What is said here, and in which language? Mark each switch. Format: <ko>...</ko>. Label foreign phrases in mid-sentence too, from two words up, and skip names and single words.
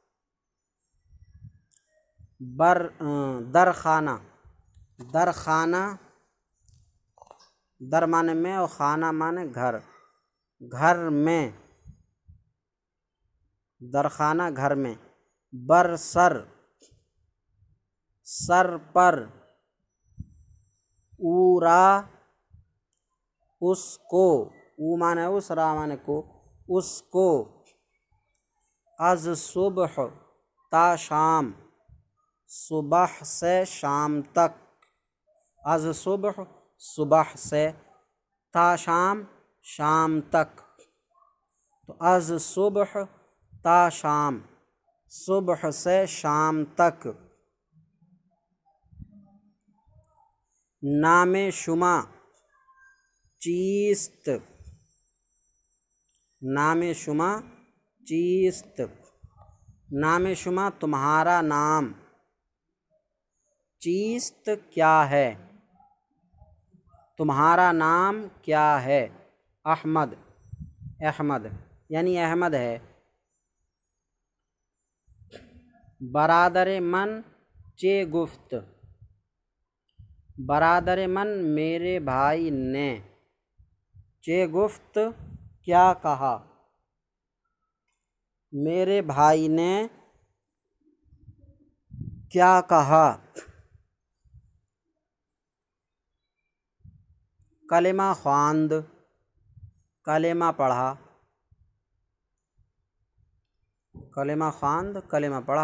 <ur>درخانہ، درخانہ، در معنی میں اور خانہ معنی گھر، گھر میں، درخانہ گھر میں۔ برسر سر پر، اورا اس کو، او معنی اس، را معنی کو، اس کو۔</ur> <fa>از صبح تا شام،</fa> <ur>صبح سے شام تک،</ur> <fa>از صبح</fa> <ur>صبح سے،</ur> <fa>تا شام</fa> <ur>شام تک۔ تو</ur> <fa>از صبح تا شام،</fa> <ur>صبح سے شام تک۔</ur> <fa>نام شما چیست، نام شما چیست، نام شما</fa> <ur>تمہارا نام، چیست کیا ہے، تمہارا نام کیا ہے۔ احمد، احمد یعنی احمد ہے۔</ur> <fa>برادر من چے گفت، برادر من</fa> <ur>میرے بھائی نے،</ur> <fa>چے گفت</fa> <ur>کیا کہا، میرے بھائی نے کیا کہا۔</ur> <fa>کلمہ خواند،</fa> <ur>کلمہ پڑھا،</ur> <fa>کلمہ خواند</fa> <ur>کلمہ پڑھا۔</ur>